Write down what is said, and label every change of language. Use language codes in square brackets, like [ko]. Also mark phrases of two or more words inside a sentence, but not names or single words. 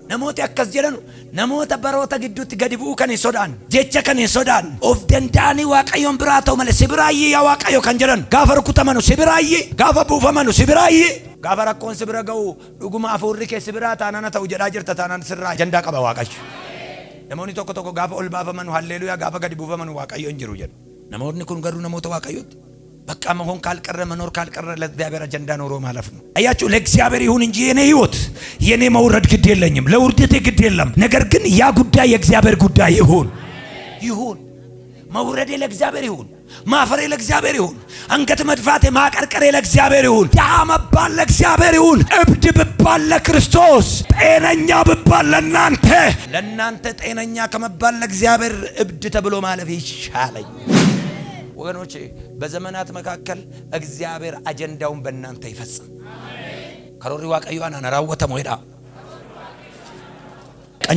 [om] Namooti akkas jedhanu namoota baroota gidduutti gadi bu'uu kan hin sodaan jecha kan hin sodaan of danda'anii Waaqayyoon biraa ta'u malee sibiraayyii yaa Waaqayyo kan jedhan gaafa rukutamanu sibiraayyii gaafa buufamanu sibiraayyii gaafa rakkoon sibira ga'u dhuguma afuurri kee sibiraa taanaan ta'u jedhaa jirta taanaan sirraa ajandaa qaba Waaqayyo. Namoonni tokko tokko gaafa ol baafamanu halleluuyaa gaafa gadi buufamanu Waaqayyo hin jiru jedhu. Namoonni kun garuu namoota Waaqayyooti. [am] Bakka መሆን ካልቀረ መኖር ካልቀረ ለእግዚአብሔር አጀንዳ ኖሮ ማለፍ ነው። አያችሁ ለእግዚአብሔር ይሁን እንጂ የኔ ህይወት የኔ መውረድ ግድ የለኝም ለውርደቴ ግድ የለም። ነገር ግን ያ ጉዳይ የእግዚአብሔር ጉዳይ ይሁን መውረዴ ለእግዚአብሔር ይሁን ማፈሬ ለእግዚአብሔር ይሁን አንገት መድፋቴ ማቀርቀሬ ለእግዚአብሔር ይሁን ያ መባል ለእግዚአብሔር ይሁን እብድ ብባል ለክርስቶስ ጤነኛ ብባል ለእናንተ ጤነኛ ከመባል ለእግዚአብሔር እብድ ተብሎ ማለፍ ይሻለኝ። ወገኖቼ በዘመናት መካከል እግዚአብሔር አጀንዳውን በእናንተ ይፈጽም። ከሮሪ Waaqayyo አናራወተ ሞይዳ ቀኝ